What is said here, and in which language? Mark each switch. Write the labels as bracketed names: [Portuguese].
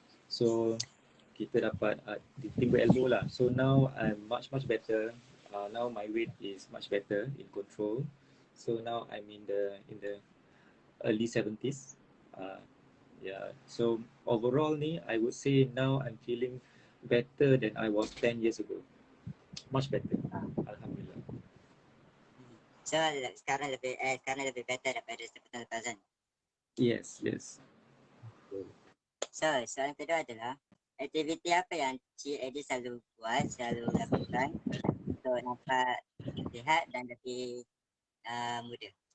[Malay] So kita dapat timba ilmu lah. [English] So now I'm much better. Now my weight is much better in control. So now I'm in the early 70s. Yeah. So overall ni, I would say now I'm feeling better than I was 10 years ago. Much better. Alhamdulillah. [Malay] So sekarang lebih better daripada sebelum lepas kan? [English] Yes, yes. [Malay] So soalan kedua adalah aktiviti apa yang Cik Eddie selalu buat, selalu lakukan untuk nampak sihat dan lebih muda?